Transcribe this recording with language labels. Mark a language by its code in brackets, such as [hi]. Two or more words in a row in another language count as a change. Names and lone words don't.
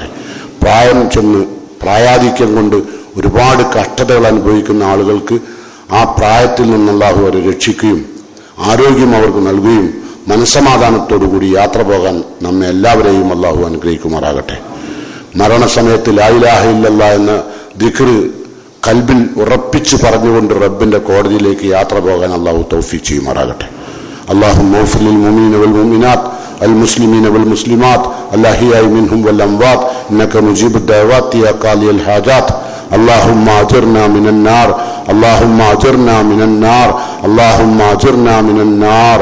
[ml] പ്രായം ചെന്ന് പ്രായാധിക്യം കൊണ്ട് ഒരുപാട് കഷ്ടതകൾ അനുഭവിക്കുന്ന ആളുകൾക്ക് ആ പ്രായത്തിൽ നിന്ന് അള്ളാഹു അവരെ രക്ഷിക്കുകയും ആരോഗ്യം അവർക്ക് നൽകുകയും മനസ്സമാധാനത്തോടുകൂടി യാത്ര പോകാൻ നമ്മെ എല്ലാവരെയും അള്ളാഹു അനുഗ്രഹിക്കുമാറാകട്ടെ. മരണസമയത്ത് [ar] لا إله إلا الله [ml] എന്ന ദിക്ർ കൽബിൽ ഉറപ്പിച്ചു പറഞ്ഞുകൊണ്ട് റബ്ബിന്റെ കോടതിയിലേക്ക് യാത്ര പോകാൻ അള്ളാഹു തൗഫീഖ് ചെയ്യുമാറാകട്ടെ. [ar] اللهم اغفر للمؤمنين والمؤمنات المسلمين والمسلمات الأحياء منهم والأموات إنك مجيب الدعوات يا قاضي الحاجات. اللهم أجرنا من النار، اللهم أجرنا من النار، اللهم أجرنا من النار.